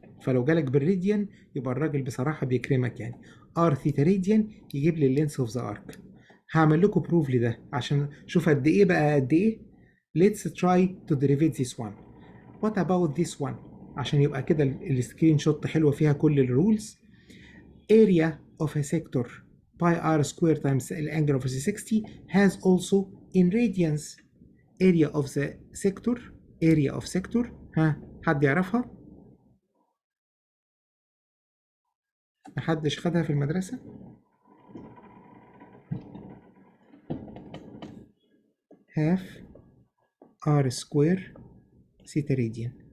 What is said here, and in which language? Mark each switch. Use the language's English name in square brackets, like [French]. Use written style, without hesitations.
[Arabic] فلو جالك بالراديان يبقى الراجل بصراحه بيكرمك يعني. ار ثيتا راديان يجيب لي اللينس اوف ذا ارك. هعمل لكم بروف لده عشان شوف قد ايه بقى قد ايه. [English] Let's try to derive this one. What about this one? [Arabic] عشان يبقى كده السكرين شوت حلوه فيها كل الرولز. [English] Area of a sector pi r square times the angle of 360 has also in radians. Area of the sector, area of sector، [Arabic] ها حد يعرفها؟ محدش خدها في المدرسة؟ [English] half r square theta radian.